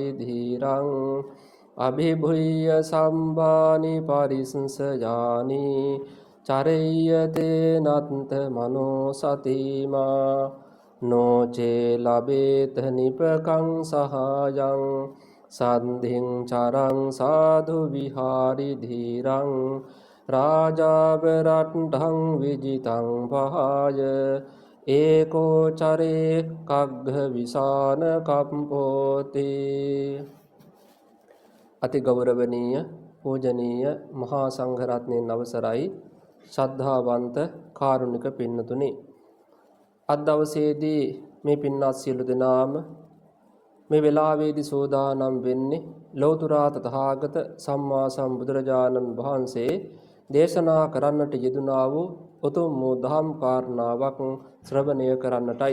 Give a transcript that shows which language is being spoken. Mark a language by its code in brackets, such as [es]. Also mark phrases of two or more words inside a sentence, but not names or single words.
[pi] ධීරං අභිභුය්‍ය සම්බානි පරිසංසයානි චරෙය්‍යතේ නත්ත මනෝ සතිමා නොචේ ලබේත නිපකං සහායං සද්ධින් චරං සාධු විහාරි ධීරං රාජාවරට්ඨං විජිතං පහය ඒකෝ චරේ කග්ග විසාන කම්පෝති. [si] අති ගෞරවනීය පූජනීය මහා සංඝරත්නයන් අවසරයි ශ්‍රද්ධාවන්ත කාරුණික පින්නතුනි, අද දවසේදී මේ පින්වත් සියලු දෙනාම මේ වෙලාවේදී සෝදානම් වෙන්නේ ලෞතර තථාගත සම්මා සම්බුදුරජාණන් වහන්සේ දේශනා කරන්නට යෙදුනා වූ උතුම් වූ ධම් කාරණාවක් ශ්‍රවණය කරන්නටයි.